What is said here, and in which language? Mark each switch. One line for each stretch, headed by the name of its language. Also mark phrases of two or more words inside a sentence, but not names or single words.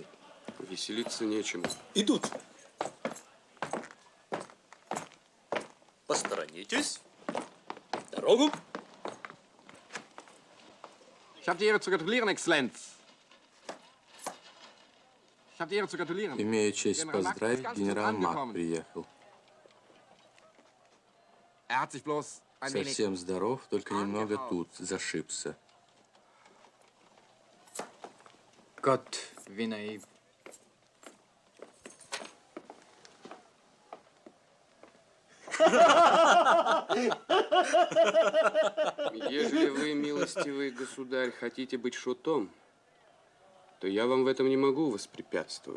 Russian: Веселиться нечему. Идут. Посторонитесь. Дорогу.
German: Ich habe die Ehre zu gratulieren, Exzellenz. Ich habe die Ehre zu gratulieren.
Russian: Имею честь поздравить, генерал Мак приехал.
German: Er hat sich bloß ein wenig...
Russian: Совсем здоров, только немного тут зашибся.
German: Gott, wie naiv.
Russian: Ежели вы, милостивый государь, хотите быть шутом, то я вам в этом не могу воспрепятствовать.